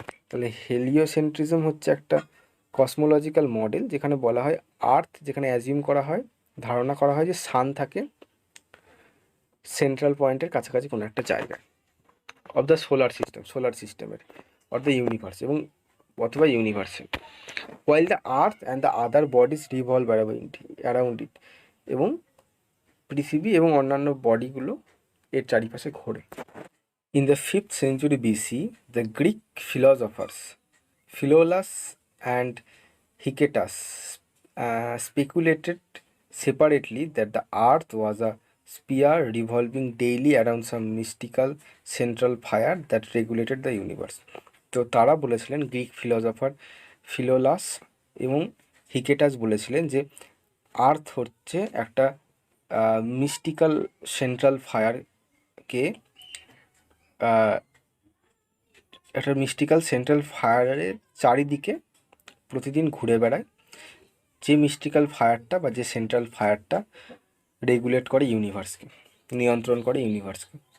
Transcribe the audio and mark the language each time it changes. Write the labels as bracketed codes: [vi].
[bn] তাহলে হেলিওসেন্ট্রিজম হচ্ছে একটা কসমোলজিক্যাল মডেল যেখানে বলা হয় আর্থ, যেখানে অ্যাজিউম করা হয়, ধারণা করা হয় যে সান থাকে সেন্ট্রাল পয়েন্টের কাছাকাছি কোনো একটা জায়গায় অফ দ্য সোলার সিস্টেমের [en] of the universe, [bn] এবং অথবা ইউনিভার্সে। [en] while the earth and the other bodies revolve around it, [bn] এবং পৃথিবী এবং অন্যান্য বডিগুলো এর চারিপাশে ঘোরে। [en] In the 5th century BC, the Greek philosophers Philolaus and Hecataeus speculated separately that the earth was a sphere revolving daily around some mystical central fire that regulated the universe। [bn] তো তারা বলেছিলেন, গ্রিক ফিলোসফার ফিলোলাস এবং হিকেটাস বলেছিলেন যে আর্থ হচ্ছে একটা mystical central ফায়ারকে একটা mystical central ফায়ারের চারিদিকে প্রতিদিন ঘুরে বেড়ায়, যে মিস্টিক্যাল ফায়ারটা বা যে সেন্ট্রাল ফায়ারটা রেগুলেট করে ইউনিভার্সকে, নিয়ন্ত্রণ করে ইউনিভার্সকে।